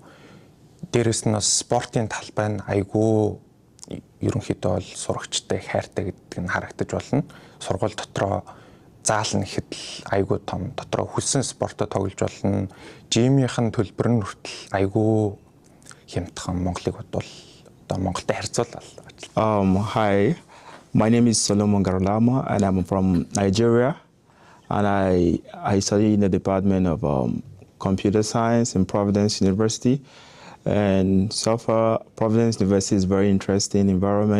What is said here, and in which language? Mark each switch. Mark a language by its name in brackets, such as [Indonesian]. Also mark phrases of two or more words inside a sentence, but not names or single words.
[Mongolian] Дээрээс нь бас спортын талбай нь айгүй ерөнхийдөө бол сурагчтай хайртай гэдэг нь харагдаж болно. Сургууль дотроо заал нь ихэд айгүй том, дотроо хүссэн спортоо тоглож болно. Жимийнхэн төлбөр нь хүртэл айгүй хямдхан Монголыг бодвол одоо Монголтой харьцуулбал. [English] Hi, my name is Solomon Garlama and I'm from Nigeria. And I study in the Department of Computer Science in Providence University. And so far, Providence University is a very interesting environment.